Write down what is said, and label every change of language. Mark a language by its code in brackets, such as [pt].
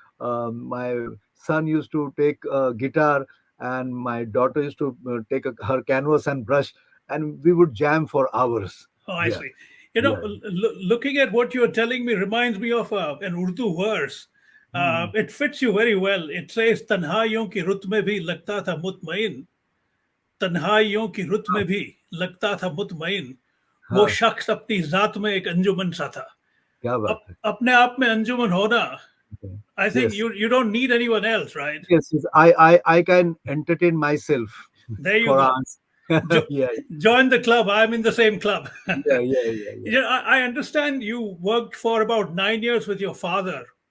[en] My son used to take guitar, and my daughter used to take her canvas and brush, and we would jam for hours. Oh, I Yeah, see. yeah. Looking at what you're telling me reminds me of an Urdu verse. Hmm. It fits you very well. It says, [hi] "तन्हाइयों की रुत में भी लगता था मुतमईन, तन्हाइयों की रुत हाँ, में भी लगता था मुतमईन, वो हाँ, शख्स अपनी जात में एक अंजुमन सा था." क्या बात है. अपने आप में अंजुमन होना, [en] Okay. I think Yes, you don't need anyone else, right? yes, yes. I can entertain myself There you for go. hours. Jo- Yeah, Join the club. I'm in the same club. yeah, yeah, yeah, yeah. I understand you worked for about 9 years with your father,